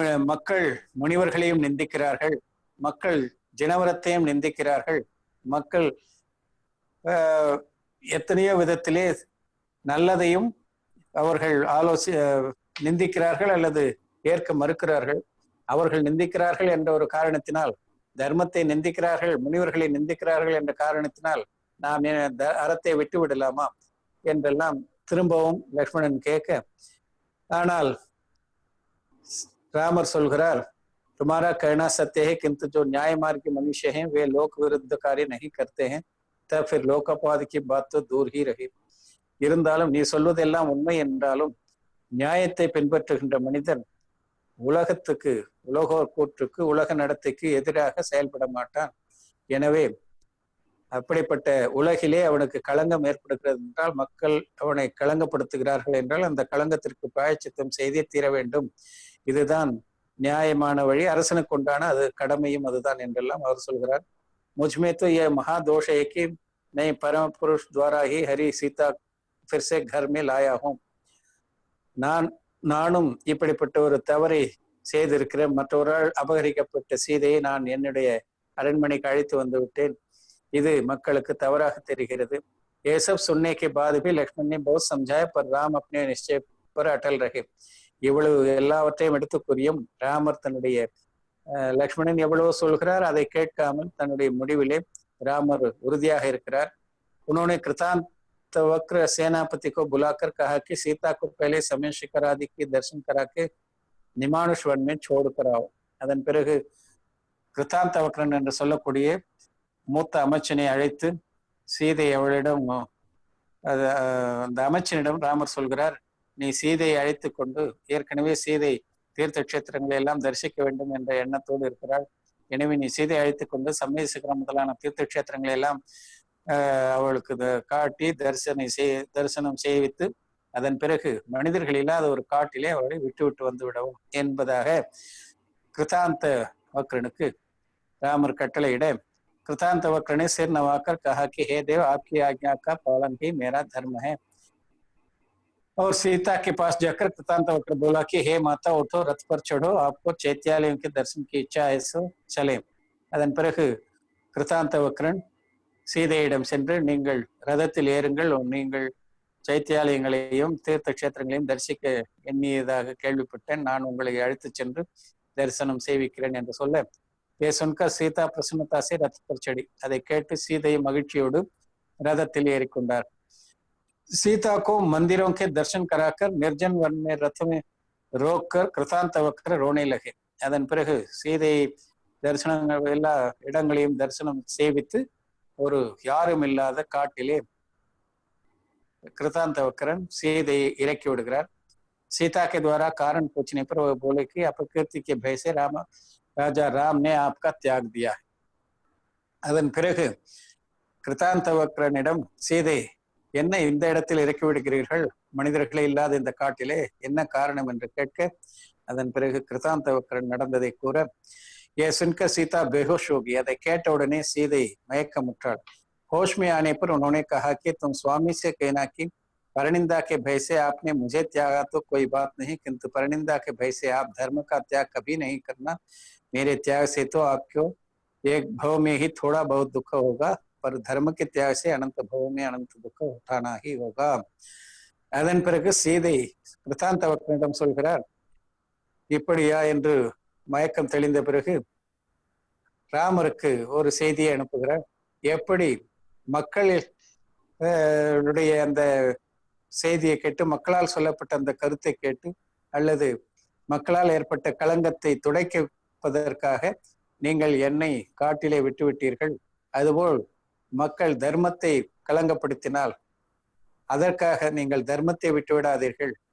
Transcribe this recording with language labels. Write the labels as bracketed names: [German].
[Tamil] மக்கள் முனிவர்களையும் நிந்திக்கிறார்கள், மக்கள் ஜனவரத்தையும் நிந்திக்கிறார்கள், மக்கள் எத்தனையோ விதத்திலே நல்லதையும் அவர்கள் நிந்திக்கிறார்கள் அல்லது ஏற்க மறுக்கிறார்கள். அவர்கள் நிந்திக்கிறார்கள் என்ற ஒரு காரணத்தினால், தர்மத்தை நிந்திக்கிறார்கள், முனிவர்களை நிந்திக்கிறார்கள் என்ற காரணத்தினால் நாம் அறத்தை விட்டு விடலாமா என்றெல்லாம் திரும்பவும் லக்ஷ்மணன் கேட்க, ஆனால் ராமர் சொல்கிறார், [Hindi] तुम्हारा कहना सत्य है, किंतु जो न्याय मार्ग के मनुष्य हैं वे लोक विरुद्ध कार्य नहीं करते हैं, तब फिर लोकपाद की बात तो दूर ही रही. [Tamil] இருந்தாலும் நீ சொல்வதெல்லாம் உண்மை என்றாலும் நியாயத்தை பின்பற்றுகின்ற மனிதன் உலகத்துக்கு, உலகோர் கூற்றுக்கு, உலக நடத்தைக்கு எதிராக செயல்பட மாட்டான். எனவே அப்படிப்பட்ட உலகிலே அவனுக்கு களங்கம் ஏற்படுகிறது என்றால், மக்கள் அவனை களங்கப்படுத்துகிறார்கள் என்றால் அந்த களங்கத்திற்கு பிராயச்சித்தம் செய்தே தீர வேண்டும். இதுதான் நியாயமான வழி, அரசனுக்கு உண்டான அது கடமையும் அதுதான் என்றெல்லாம் அவர் சொல்கிறார். [Hindi] मुझमें तो यह महादोष है कि मैं परम पुरुष द्वारा ही हरि सीता फिर से घर में लाया हूं. [Tamil] நானும் இப்படிப்பட்ட ஒரு தவறை செய்திருக்கிற, மற்றொருள் அபகரிக்கப்பட்ட சீதையை நான் என்னுடைய அரண்மனைக்கு அழைத்து வந்து விட்டேன். இது மக்களுக்கு தவறாக தெரிகிறது. [Hindi] ये सब सुनने के बाद भी लक्ष्मण ने बहुत समझाया, पर राम अपने निश्चय पर अटल रहे. [Tamil] இவ்வளவு எல்லாவற்றையும் எடுத்து கூறியும் ராமர் தன்னுடைய லக்ஷ்மணன் எவ்வளவு சொல்கிறார் அதை கேட்காமல் தன்னுடைய முடிவிலே ராமர் உறுதியாக இருக்கிறார். [Hindi] उन्होंने कृतांत वक्र सेनापति को बुलाकर कहा कि सीता को पहले समय शिखर आदि के दर्शन करा के निमानुष वन में छोड़ कर आओ. [Tamil] அதன் பிறகு கிருத்தாந்த வக்ரன் என்று சொல்லக்கூடிய மூத்த அமைச்சனை அழைத்து சீதை அவளிடம், அந்த அமைச்சனிடம் ராமர் சொல்கிறார், நீ சீதையை அழைத்து கொண்டு, ஏற்கனவே சீதை தீர்த்த கஷேத்திரங்களை எல்லாம் தரிசிக்க வேண்டும் என்ற எண்ணத்தோடு இருக்கிறாள். எனவே நீ சீதை அழைத்து கொண்டு சமய சிகரம் முதலான தீர்த்த கஷேத்திரங்களை எல்லாம் அவளுக்கு காட்டி தரிசனம் செய்வித்து அதன் பிறகு மனிதர்கள் இல்லாத ஒரு காட்டிலே அவளை விட்டு வந்து விடவும் என்பதாக கிருதாந்த வக்ரனுக்கு ராமர் கட்டளையிட, [Hindi] कृतांत वक्र ने सिर नवाकर कहा कि हे देव, आपकी आज्ञा का पालन ही मेरा धर्म है। और सीता के पास जाकर कृतांत वक्र बोला कि हे माता, उठो, रथ पर चढ़ो, आपको चैत्यालयों के दर्शन की इच्छा है, सो चले। [Tamil] அதன் பிறகு கிருத்தாந்த வக்ரன் சீதையிடம் சென்று, நீங்கள் ரதத்தில் ஏறுங்கள், நீங்கள் சைத்தியாலயங்களையும் தீர்த்த கஷேத்திரங்களையும் தரிசிக்க எண்ணியதாக கேள்விப்பட்டேன், நான் உங்களை அழைத்து சென்று தரிசனம் செய்விக்கிறேன் என்று சொல்ல, [Hindi] ये सुनकर सीता प्रसन्नता से रथ पर चढ़ी। [Tamil] அதை கேட்டு சீதை மகிழ்ச்சியோடு ரதத்தில் ஏறிக்கொண்டார்। [Hindi] सीता को मंदिरों के दर्शन कराकर निर्जन वन में रथ में रोककर कृतांत वक्र रोने लगे। [Tamil] அதன் பிறகு சீதை தரிசனங்கள் எல்லா இடங்களையும் தரிசனம் செய்வித்து ஒரு யாரும் இல்லாத காட்டிலே कृतांत वक्रन सीதையை இறக்கி விடுகிறார்। [Hindi] सीता के द्वारा कारण पूछने पर वह बोले कि अपकीर्ति के भय से ராஜா ராம் ने आपका त्याग दिया। [Tamil] அதன் பிறகு கிருத்தாந்த வக்ரனிடம் சீதை, என்ன இந்த இடத்தில் இறக்கி விடுகிறீர்கள், மனிதர்களே இல்லாத இந்த காட்டிலே என்ன காரணம் என்று கேட்க, அதன் பிறகு கிருத்தாந்த வக்ரன் நடந்ததை கூற, [Hindi] ये सुनकर सीता बेहोश होगी। [Tamil] அதை கேட்ட உடனே சீதை மயக்கமுற்றாள்। [Hindi] होश में आने पर उन्होंने कहा कि तुम स्वामी से कहना कि परनिंदा के भय से आपने मुझे त्यागा तो कोई बात नहीं, किंतु परनिंदा के भय से आप धर्म का त्याग कभी नहीं करना। मेरे त्याग से तो आपको एक भव में ही थोड़ा बहुत दुख होगा, पर धर्म के त्याग से अनंत भव में अनंत दुख उठाना ही होगा। [Tamil] அதன் பிறகு சீதை கிருத்தாந்த வக்ரனிடம் சொல்கிறார், இப்படியா என்று மயக்கம் தெளிந்த பிறகு ராமருக்கு ஒரு செய்தியை அனுப்புகிறார்। எப்படி மக்களுடைய அந்த செய்தியை கேட்டு, மக்களால் சொல்லப்பட்ட அந்த கருத்தை கேட்டு, அல்லது மக்களால் ஏற்பட்ட களங்கத்தை துடைப்பதற்காக நீங்கள் என்னை காட்டிலே விட்டுவிட்டீர்கள், அதுபோல் மக்கள் தர்மத்தை களங்கப்படுத்தினால் அதற்காக நீங்கள் தர்மத்தை விட்டுவிடாதீர்கள்।